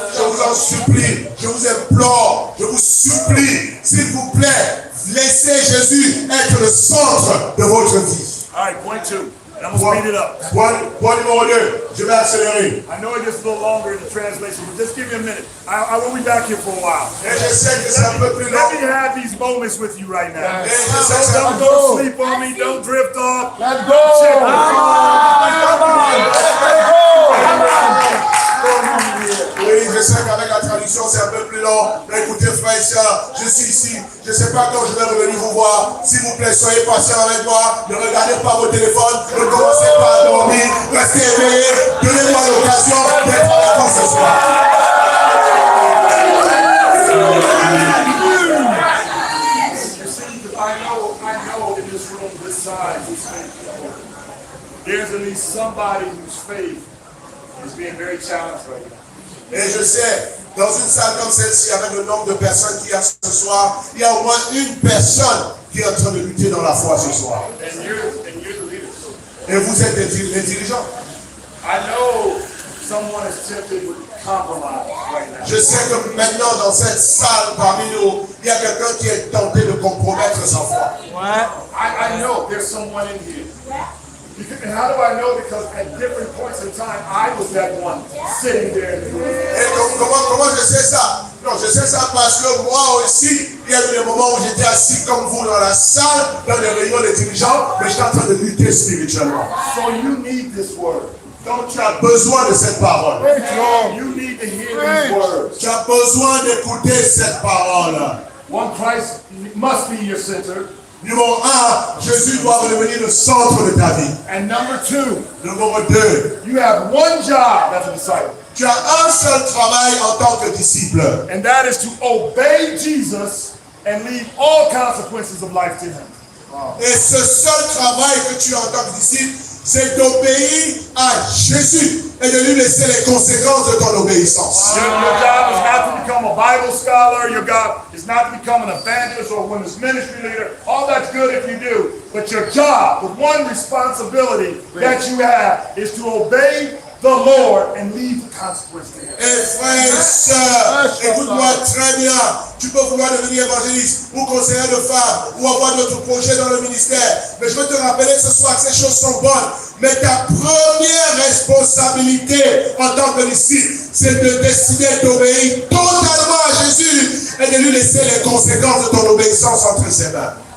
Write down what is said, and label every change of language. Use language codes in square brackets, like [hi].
[fr] Je vous en supplie, je vous implore, je vous supplie, s'il vous plaît, laissez Jésus être le centre de votre vie. [en] All right, point two. And I'm going to speed it up. [fr] Point numéro 2, je vais accélérer. [en] I know it gets a little longer in the translation, but just give me a minute. I will be back here for a while. [fr] Et je sais que c'est un peu plus long. [en] Let me have these moments with you right now. [fr] Et je sais que c'est un [en] Don't [fr] peu [en] go to sleep on me. Don't drift off. Let's go! Check it. [fr] Oui, je sais qu'avec la traduction c'est un peu plus long. Mais écoutez, frères et sœurs, je suis ici. Je ne sais pas quand je vais revenir vous voir. S'il vous plaît, soyez patients avec moi. Ne regardez pas vos téléphones. Ne commencez pas à dormir. Restez éveillés. Donnez-moi l'occasion d'être avec vous ce soir. [en] I know in this room, this size, there's at least somebody whose faith is being very challenged right now. [fr] Et je sais, dans une salle comme celle-ci, avec le nombre de personnes qu'il y a ce soir, il y a au moins une personne qui est en train de lutter dans la foi ce soir. [en] And you're the leader. [fr] Et vous êtes les dirigeants. [en] I know someone is tempted with compromise right now. [fr] Je sais que maintenant, dans cette salle, parmi nous, il y a quelqu'un qui est tenté de compromettre sa foi. [en] I know there's someone in here. And how do I know? Because at different points in time, I was that one sitting there in the room. [fr] Et comment je sais ça? Non, je sais ça parce que moi aussi, il y a eu des moments où j'étais assis comme vous dans la salle, dans les réunions des dirigeants, mais j'étais en train de lutter spirituellement. [en] So you need this word. [fr] Donc tu as besoin de cette parole. [en] You need to hear these words. [fr] Tu as besoin d'écouter cette parole. [en] One, Christ must be your center. [fr] Numéro 1, Jésus doit redevenir le centre de ta vie. [en] And number 2, [fr] Numéro 2, [en] you have one job as a disciple. [fr] tu as un seul travail en tant que disciple. [en] And that is to obey Jesus and leave all consequences of life to him. [fr] Et ce seul travail que tu as en tant que disciple, c'est d'obéir à Jésus et de lui laisser les conséquences de ton obéissance. [en] Your job is not to become a Bible scholar. Your job is not to become an evangelist or a women's ministry leader. All that's good if you do. But your job, the one responsibility that you have is to obey the Lord and leave the consequence to him. [fr] Et frères et sœurs, écoute-moi très bien. Tu peux vouloir devenir évangéliste ou conseiller de femmes ou avoir d'autres projets dans le ministère. Mais je veux te rappeler ce soir que ces choses sont bonnes. Mais ta première responsabilité en tant que disciple, c'est de décider d'obéir totalement à Jésus et de lui laisser les conséquences de ton obéissance entre ses mains.